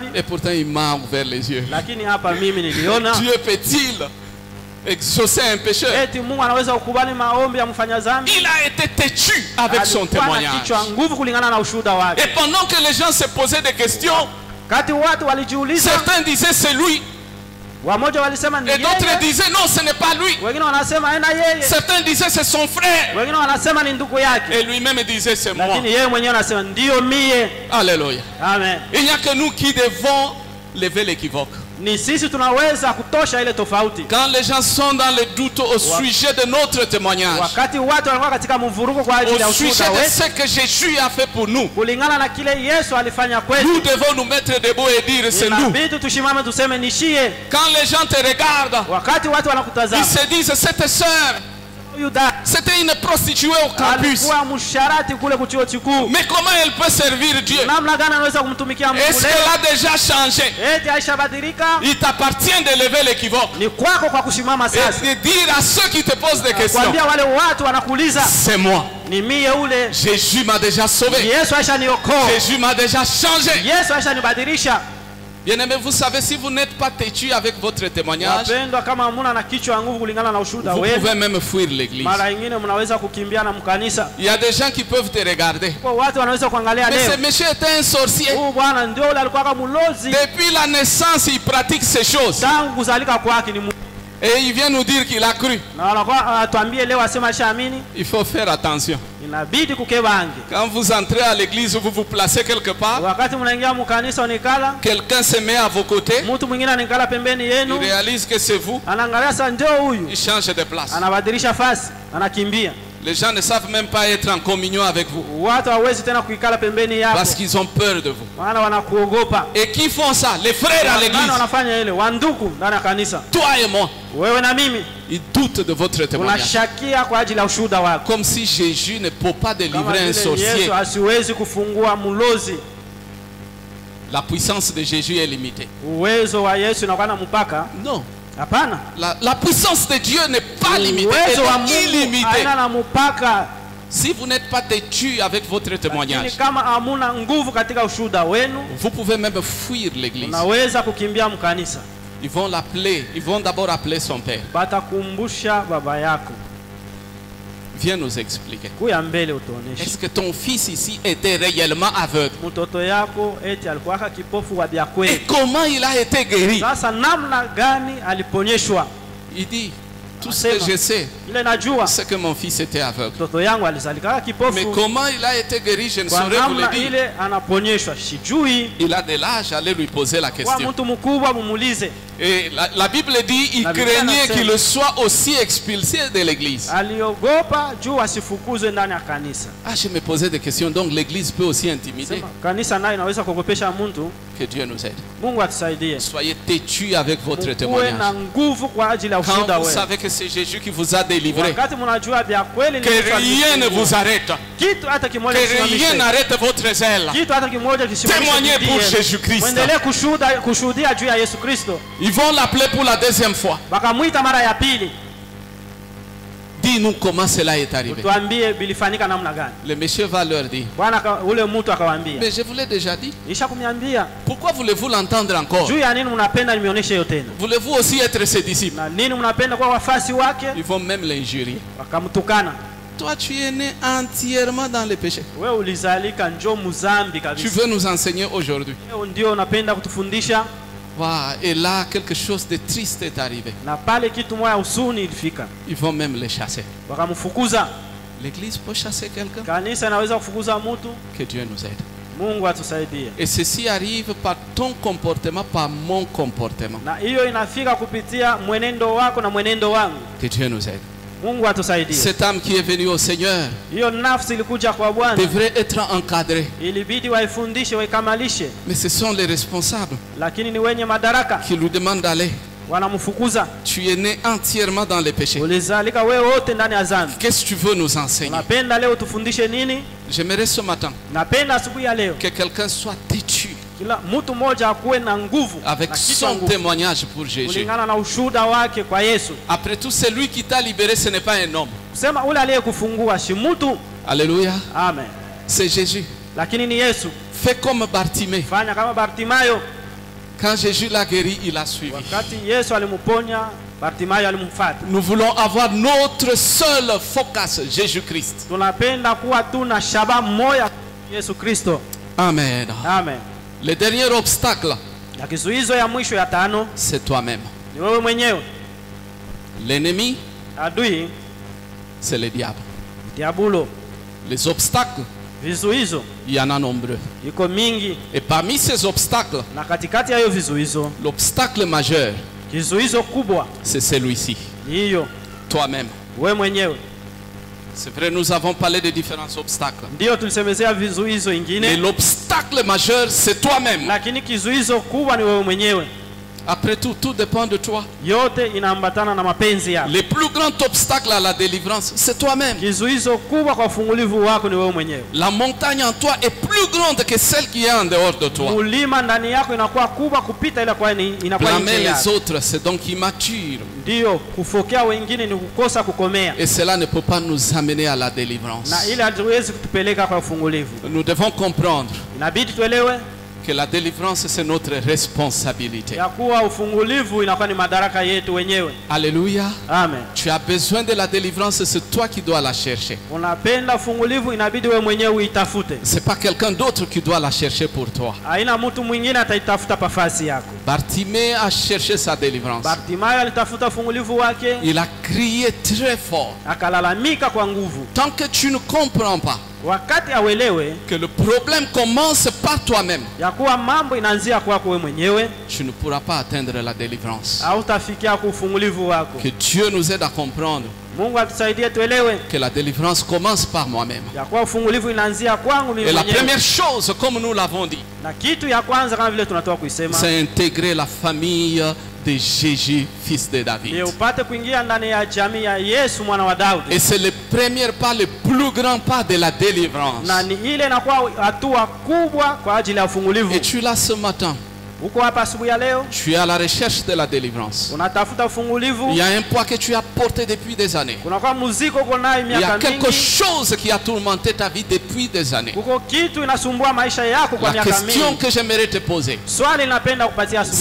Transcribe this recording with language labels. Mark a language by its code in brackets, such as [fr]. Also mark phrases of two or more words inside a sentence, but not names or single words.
[fr] Et pourtant il m'a ouvert les yeux. [sw] lakini hapa mimi niliona [fr] Dieu peut-il exaucer un pécheur? [sw] eti Mungu anaweza kukubali maombi ya mfanya dhambi. [fr] Il a été têtu avec son [sw] Alikuwa na [fr] témoignage. [sw] kichwa nguvu kulingana na ushuhuda wake. [fr] Et pendant que les gens se posaient des questions, [sw] Kati watu walijiuliza, [fr] certains disaient c'est lui, [sw] wamoja walisema ni [fr] et d'autres [sw] yeye, [fr] disaient non, ce n'est pas lui. [sw] wengine wanasema ena yeye, [fr] Certains disaient c'est son frère, [sw] wengine wanasema ni ndugu yake, [fr] et lui-même disait c'est moi. [sw] lakini yeye mwenyewe anasema ndio mie. [fr] Alléluia. [sw] Amen. [fr] Il n'y a que nous qui devons lever l'équivoque. [sw] Ni sisi tunaweza kutosha ile tofauti. [fr] Quand les gens sont dans le doute au sujet de notre témoignage, [sw] Wakati watu wanakuwa katika mvurugo kwa ajili ya [fr] au sujet [sw] ushuhuda [fr] de [sw] wetu, [fr] ce que Jésus a fait pour nous, [sw] kulingana na kile Yesu alifanya kwetu, [fr] nous devons nous mettre debout et dire c'est nous. [sw] inabidi tushimame tuseme nishie. [fr] Quand les gens te regardent, [sw] Wakati watu [fr] ils [sw] wanakutazama, [fr] se disent cette sœur, [sw] huyu dada [fr] c'était une prostituée au campus. [sw] alikuwa msharati kule kuchuo kikuu, [fr] Mais comment elle peut servir Dieu? [sw] namna gani anaweza kumtumikia Mungu [fr] Est-ce [sw] leo? [fr] qu'elle a déjà changé? [sw] Eti aishabadilika. [fr] Il t'appartient de lever l'équivoque [sw] Ni kwako kwa kusimama sasa, [fr] et de dire à ceux qui te posent des questions, [sw] kuambia wale watu wanakuuliza, [fr] c'est moi. [sw] ni mie ule. [fr] Jésus m'a déjà sauvé. [sw] Yesu aishaniokoa, [fr] Jésus m'a déjà changé. [sw] Yesu aishanibadilisha. [fr] Bien-aimés, vous savez, si vous n'êtes pas têtu avec votre témoignage, [sw] Wapendwa, kama hamuna na kichwa nguvu kulingana na ushuhuda [fr] vous [sw] wenu, [fr] pouvez même fuir l'église. [sw] mara nyingine mnaweza kukimbia na mkanisa. [fr] Il y a des gens qui peuvent te regarder. [sw] Kwa watu wanaweza kuangalia [fr] Mais [sw] leo, [fr] ce monsieur était un sorcier. [sw] huyu bwana ndio ule alikuwa kama mulozi, [fr] Depuis la naissance, il pratique ces choses. [sw] tangu kuzalika kwake ni [fr] Et il vient nous dire qu'il a cru. [sw] na wanakuwa atuambie leo asema ashaamini. [fr] Il faut faire attention. [sw] Inabidi kukebange. [fr] Quand vous entrez à l'église, vous vous placez quelque part, [sw] Wakati mnaingia mkanisa unikala, [fr] quelqu'un se met à vos côtés, [sw] mtu mwingine anikala pembeni [fr] il [sw] yenu, [fr] réalise que c'est vous, [sw] anaangalia sasa ndio huyu, [fr] il change de place. [sw] anabadilisha fasi, anakimbia. [fr] Les gens ne savent même pas être en communion avec vous [sw] Watu hawezi tena kuikala pembeni yako, [fr] parce qu'ils ont peur de vous. [sw] maana wanakuogopa. [fr] Et qui font ça? Les frères à [sw] Nani [fr] l'église. [sw] wanafanya ile? Wandugu ndani ya kanisa. [fr] Toi et moi, [sw] Wewe na mimi [fr] ils doutent de votre témoignage. [sw] tunashakia kwa ajili ya ushuhuda wako, [fr] Comme si Jésus ne peut pas [sw] kama [fr] délivrer un [sw] vile [fr] sorcier. [sw] Yesu asiwezi kufungua mlozi. [fr] La puissance de Jésus est limitée. [sw] Uwezo wa Yesu unakuwa na mpaka? [fr] Non. [sw] Hapana. [fr] La puissance de Dieu n'est pas limitée, [sw] Uwezo wa [fr] elle est [sw] Mungu [fr] illimitée. [sw] haina na mpaka. [fr] Si vous n'êtes pas têtu avec votre [sw] Lakini [fr] témoignage, [sw] kama hamuna nguvu katika ushuhuda wenu, [fr] vous pouvez même fuir l'église. [sw] unaweza kukimbia mkanisa. [fr] Ils vont l'appeler, ils vont d'abord appeler son père. [sw] Batakumbusha baba yako. [fr] Viens nous expliquer. [sw] Kuya mbele utuoneshe. [fr] Est-ce que ton fils ici était réellement aveugle? [sw] Mtoto yako eti alikuwa kipofu wa vya [fr] Et [sw] kweli. [fr] comment il a été guéri? [sw] Sasa namna gani aliponyeshwa? [fr] Il dit, tout ce que je sais, [sw] Ile najua [fr] c'est que mon fils était aveugle. [sw] mtoto yangu alizalika [fr] Mais [sw] kipofu. [fr] comment il a été guéri, je ne [sw] Kwa [fr] saurais vous le [sw] namna [fr] dire. [sw] ile anaponyeshwa sijui. [fr] Il a de l'âge, allez lui poser la [sw] Kwa [fr] question. [sw] mtu mkubwa mumuulize. [fr] Et la Bible dit, il [sw] La Bible [fr] craignait [sw] anasema. [fr] qu'il soit aussi expulsé de l'église. [sw] Aliogopa juu asifukuzwe ndani ya kanisa. [fr] Ah, je me posais des questions, donc l'église peut aussi intimider. [sw] Sema, kanisa nayo inaweza kuogopesha mtu. [fr] Que Dieu nous aide. [sw] Mungu atusaidie. [fr] Soyez têtus avec votre [sw] Kuwe na [fr] témoignage. [sw] nguvu kwa ajili ya [fr] Quand [sw] ushuhuda [fr] vous [sw] wenu. [fr] savez que c'est Jésus qui vous a délivré, [sw] Wakati mnajua vya kweli ni [fr] que [sw] Yesu [fr] rien ne [sw] alifungua. [fr] vous arrête, [sw] Kitu hata kimoja [fr] que rien [sw] kisimamishe. [fr] n'arrête votre zèle. [sw] Kitu hata kimoja kisimamishe. [fr] Témoignez pour [sw] bidii. [fr] Jésus-Christ. [sw] Muendelee kushuhudia juu ya Yesu Kristo. [fr] Ils vont l'appeler pour la deuxième fois. [sw] Wakamwita mara ya pili. [fr] Dis-nous comment cela est arrivé. [sw] Tuambie bilifanyika namna gani? [fr] Le monsieur va leur dire, [sw] Bwana ule mtu akawaambia, [fr] mais je vous l'ai déjà dit. [sw] nisha kumwambia. [fr] Pourquoi voulez-vous l'entendre encore? [sw] Juu ya nini mnapenda nimeonyeshe hiyo tena? [fr] Voulez-vous aussi être ses disciples? [sw] Na nini mnapenda kwa wafasi wake? [fr] Ils vont même l'injurier. [sw] Wakamtukana. [fr] Toi, tu es né entièrement dans le péché. [sw] Wewe ulizalika njoo muzambi [fr] Tu [sw] kabisa. [fr] veux nous enseigner aujourd'hui. [sw] Wewe ndio unapenda kutufundisha, Wow. [fr] Et là, quelque chose de triste est arrivé. [sw] na pale kitu moja usuni ilifika. [fr] Ils vont même les chasser. [sw] Wakamfukuza. [fr] L'église peut chasser quelqu'un. [sw] Kanisa inaweza kufukuza mtu. [fr] Que Dieu nous aide. [sw] Mungu atusaidie. [fr] Et ceci arrive par ton comportement, par mon comportement. [sw] Na hiyo inafika kupitia mwenendo wako na mwenendo wangu. [fr] Que Dieu nous aide. [sw] Mungu atusaidie. [fr] Cette âme qui est venue au Seigneur [sw] Hiyo nafsi ilikuja kwa Bwana, [fr] devrait être encadrée. [sw] ilibidi waifundishe, waikamalishe, [fr] Mais ce sont les responsables [sw] lakini ni wenye madaraka [fr] qui lui demandent d'aller. [sw] wanamfukuza. [fr] Tu es né entièrement dans les péchés. [sw] Ulizalika wewe wote ndani ya dhambi. [fr] Qu'est-ce que tu veux nous enseigner? [sw] Napenda leo tufundishe nini? [fr] J'aimerais ce matin [sw] Napenda asubuhi ya leo [fr] que quelqu'un soit têtu [sw] kila mtu mmoja akuwe na nguvu, [fr] avec [sw] na kichwa [fr] son [sw] nguvu, [fr] témoignage pour Jésus. [sw] kulingana na ushuhuda wake kwa Yesu. [fr] Après tout, c'est lui qui t'a libéré, ce n'est pas un homme. [sw] Kusema ule aliyekufungua si mtu. [fr] Alléluia. [sw] Amen. [fr] C'est Jésus. [sw] Lakini ni Yesu. [fr] Fais comme Bartimée. [sw] Fanya kama Bartimayo. [fr] Quand Jésus l'a guéri, il a suivi. [sw] Wakati Yesu alimuponya, Bartimayo alimfuata. [fr] Nous voulons avoir notre seul focus, Jésus-Christ. [sw] Tunapenda kuwa tuna shabaha moja, Yesu Kristo. [fr] Amen. [sw] Amen. [fr] Le dernier obstacle, [sw] Na kizuizo ya mwisho ya tano [fr] c'est toi-même. [sw] ni wewe mwenyewe. [fr] L'ennemi, [sw] Adui [fr] c'est le diable. [sw] diabulo. [fr] Les obstacles, [sw] Vizuizo [fr] il y en a nombreux. [sw] iko mingi, [fr] Et parmi ces obstacles, [sw] na katikati ya hiyo vizuizo, [fr] l'obstacle majeur, [sw] kizuizo kubwa [fr] c'est celui-ci. [sw] ni hiyo [fr] Toi-même. [sw] wewe mwenyewe. [fr] C'est vrai, nous avons parlé de différents obstacles. [sw] Ndio tulisemezea vizuizo [fr] Mais [sw] ingine, [fr] l'obstacle majeur, c'est toi-même. [sw] lakini kizuizo kubwa ni wewe mwenyewe. [fr] Après tout, tout dépend de toi. [sw] Yote inaambatana na mapenzi yako. [fr] Le plus grand obstacle à la délivrance, c'est toi-même. [sw] Kizuizo kubwa kwa ufungulivu wako ni wewe mwenyewe. [fr] La montagne en toi est plus grande que celle qui est en dehors de toi. [sw] Mulima ndani yako inakuwa kubwa kupita ile kwa inakuwa [fr] Blâmer [sw] nje [fr] les [sw] yako. [fr] autres, c'est donc immature. [sw] Ndio kufokea wengine ni kukosa kukomea, [fr] Et cela ne peut pas nous amener à la délivrance. [sw] na ile hatuwezi kutupeleka kwa ufungulivu. [fr] Nous devons comprendre [sw] Inabidi tuelewe [fr] que la délivrance, c'est notre responsabilité. [sw] ya kuwa ufungulivu inakuwa ni madaraka yetu wenyewe. [fr] Alléluia. [sw] Amen. [fr] Tu as besoin de la délivrance, c'est toi qui dois la chercher. [sw] Unapenda ufungulivu, inabidi wewe mwenyewe uitafute. [fr] C'est pas quelqu'un d'autre qui doit la chercher pour toi. [sw] Haina mtu mwingine ataitafuta pafasi yako. [fr] Bartimée a cherché sa délivrance. [sw] Bartimayo alitafuta ufungulivu wake, [fr] Il a crié très fort. [sw] akalalamika kwa nguvu. [fr] Tant que tu ne comprends pas [sw] Wakati awelewe [fr] que le problème commence par toi-même, [sw] ya kuwa mambo inaanzia kwako wewe mwenyewe, [fr] tu ne pourras pas atteindre la délivrance. [sw] hautafikia kwa ufungulivu wako. [fr] Que Dieu nous aide à comprendre [sw] Mungu atusaidie tuelewe [fr] que la délivrance commence par moi-même. [sw] ya kuwa ufungulivu inaanzia kwangu mimi [fr] Et la [sw] mwenyewe. [fr] première chose, comme nous l'avons dit, [sw] Na kitu ya kwanza kama vile tunatoka kuisema [fr] c'est intégrer la famille de Jésus, fils de David. [sw] ni upate kuingia ndani ya jamii ya Yesu mwana wa Daudi. [fr] Et c'est le premier pas, le plus grand pas de la délivrance. [sw] Na ni ile inakuwa hatua kubwa kwa ajili ya ufungulivu. [fr] Et tu l'as ce matin. [sw] Uko hapa asubuhi ya leo, [fr] Tu es à la recherche de la délivrance. [sw] unatafuta ufungulivu. [fr] Il y a un poids que tu as porté depuis des années. [sw] Kunakuwa muziko uko nayo [fr] Il y a [sw] miaka [fr] quelque [sw] mingi. [fr] chose qui a tourmenté ta vie depuis des années. [sw] Kuko kitu inasumbua maisha yako kwa [fr] La [sw] miaka [fr] question [sw] mingi. [fr] que j'aimerais te poser, [sw] Swali napenda kupatia asubuhi